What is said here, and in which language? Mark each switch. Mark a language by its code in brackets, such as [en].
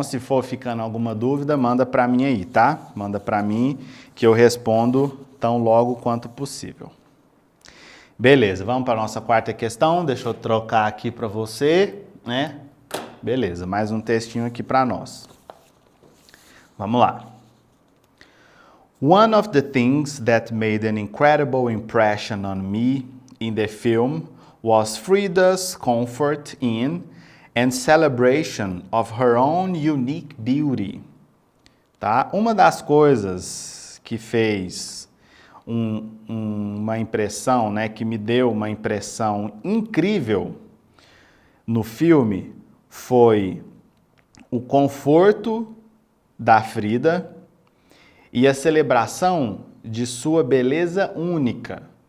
[pt] Se for ficando alguma dúvida, manda para mim aí, tá? Manda para mim que eu respondo tão logo quanto possível. Beleza, vamos para a nossa quarta questão. Deixa eu trocar aqui para você, né? Beleza, mais um textinho aqui para nós. Vamos lá. [en] One of the things that made an incredible impression on me in the film was Frida's comfort in and celebration of her own unique beauty. [pt] Tá? Uma das coisas que fez uma impressão, né, que me deu uma impressão incrível no filme foi o conforto da Frida e a celebração de sua beleza única.